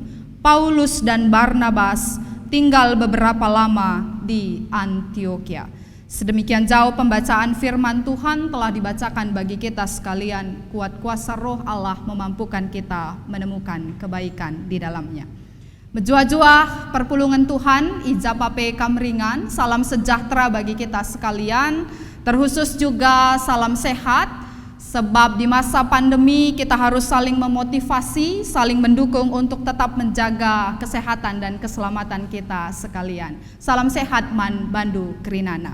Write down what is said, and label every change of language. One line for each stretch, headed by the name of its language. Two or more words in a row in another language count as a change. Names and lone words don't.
Indonesian: Paulus dan Barnabas tinggal beberapa lama di Antiokhia. Sedemikian jauh pembacaan firman Tuhan telah dibacakan bagi kita sekalian. Kuat kuasa roh Allah memampukan kita menemukan kebaikan di dalamnya.
Batak Karo: Menjua-jua perpulungan Tuhan, ijapape kamringan,
Indonesian: salam sejahtera bagi kita sekalian. Terkhusus juga salam sehat. Sebab di masa pandemi kita harus saling memotivasi, saling mendukung untuk tetap menjaga kesehatan dan keselamatan kita sekalian. Salam sehat
Batak Karo: Man Bandu Kerinana.